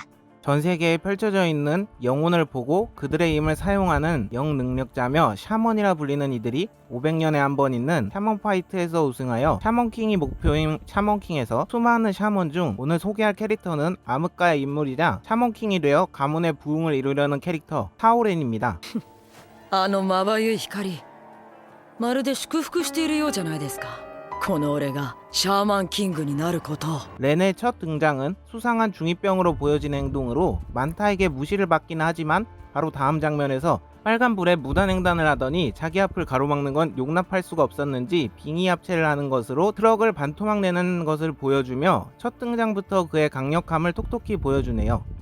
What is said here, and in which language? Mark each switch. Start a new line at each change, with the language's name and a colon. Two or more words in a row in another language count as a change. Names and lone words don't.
Korean: 전 세계에 펼쳐져 있는 영혼을 보고 그들의 힘을 사용하는 영능력자며 샤먼이라 불리는 이들이 500년에 한 번 있는 샤먼 파이트에서 우승하여 샤먼킹이 목표인 샤먼킹에서 수많은 샤먼 중 오늘 소개할 캐릭터는 암흑가의 인물이자 샤먼킹이 되어 가문의 부흥을 이루려는 캐릭터 타오렌입니다.
Japanese: あのまばゆい光、まるで祝福しているようじゃないですか。この俺がシャーマンキングになることを。
Korean: 렌의 첫 등장은 수상한 중2병으로 보여진 행동으로 만타에게 무시를 받긴 하지만 바로 다음 장면에서 빨간불에 무단횡단을 하더니 자기 앞을 가로막는 건 용납할 수가 없었는지 빙의 합체를 하는 것으로 트럭을 반토막 내는 것을 보여주며 첫 등장부터 그의 강력함을 톡톡히 보여주네요.